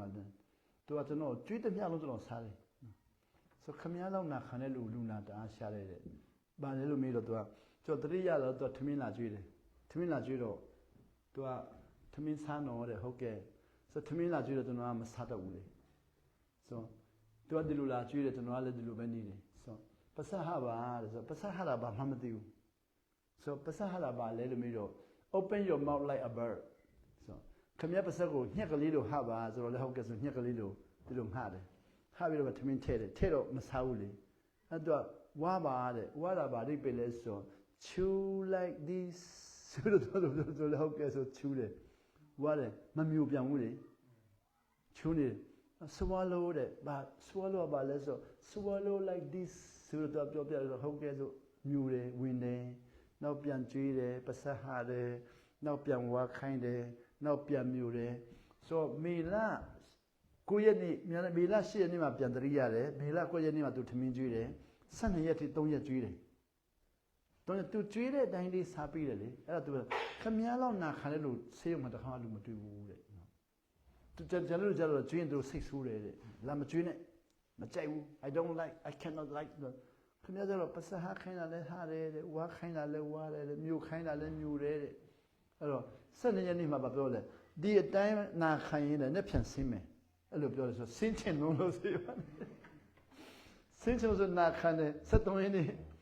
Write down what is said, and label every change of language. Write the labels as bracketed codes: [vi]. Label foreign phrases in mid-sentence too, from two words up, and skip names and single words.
[my] သူကကျွန်တော်ကြွေးတစ်မြလုံးကျွန်တော်စားတယ်ဆိုခမည်းလောက်နာခံတဲ့လူနာတအားရှားတယ်တဲ့ဘာလဲလို့မေးတော့သူကကျွန်တော်တတိရတော့သူကထမင်းလာကြွေးတယ်ထမင်းလာကြွေးတော့သူကထမင်းစားတော့တဲ့ဟုတ်ကဲ့ဆိုထမင်းလာ ကြွေးတော့ကျွန်တော်ကမစားတော့ဘူးလေဆိုသူကဒီလိုလာကြွေးတယ်ကျွန်တော်ကလည်းဒီလိုပဲနေတယ်ဆိုပစဟပါတဲ့ဆိုပစဟတာဘာမှမသိဘူးဆိုပစဟတာဘာလဲလို့မေးတော့ [en] open your mouth like a bird [my] ဆိုခမည်းပစကိုညက်ကလေးလိုဟပါဆိုတော့လည်းဟုတ်ကဲ့ဆိုညက်ကလေးလိုဒီလိုငှတယ်ဟပြီးတော့ထမင်းထဲတယ်ထဲတော့မစားဘူးလေအဲ့တော့ဝါပါတဲ့ဝါတာပါလိပဲလဲဆို [en] chew like this [my] ဆိုတော့လည်းဟုတ်ကဲ့ဆို chew တယ်ဝါတယ်မမြူပြန်ဘူးလေ chew နေ swallow တဲ့ဘာ swallow ပါလဲဆို [en] swallow like this [my] ဆိုတော့ပြောပြတော့ဟုတ်ကဲ့ဆိုမြူတယ်ဝင်တယ်နောက်ပြန်ကျွေးတယ်ပစဟတယ်နောက်ပြန်ဝါခိုင်းတယ်နောက်ပြန်မြူတယ်ဆိုမေလာ 9ရက်နေ့မေလာ10ရက်နေ့မှာပြန်တရိရတယ်မေလာ9ရက်နေ့မှာသူထမင်းကျွေးတယ်12ရက်ထိ3ရက်ကျွေးတယ်တော့သူကျွေးတဲ့အတိုင်းလေးစားပြီးတယ်လေ အဲ့ဒါသူခမည်းလောက်နာခံတဲ့လူဆေးရုံမှာတခါမှလူမတွေ့ဘူးတဲ့သူကျန်လို့ကြတော့ကျွေးရင်သူစိတ်ဆိုးတယ်တဲ့လာမကျွေးနဲ့မကြိုက်ဘူး [en] I don't like I cannot like [my] ခမည်းကတော့ပစဟခိုင်းတာလဲဟာတယ်တဲ့ဝါခိုင်းတာလဲဝါတယ်တဲ့မြူခိုင်းတာလဲမြူတယ်တဲ့အဲ့တော့12ရက်နေ့မှာပြောလဲဒီအတိုင်းနာခံရင်လည်းနဲ့ပြန်ဆင်းမယ်အဲ့လိုပြောတယ်ဆိုဆင်းချင်လို့ဆေးပါဆင်းချင်လို့နာခံတယ်73ရက်နေ့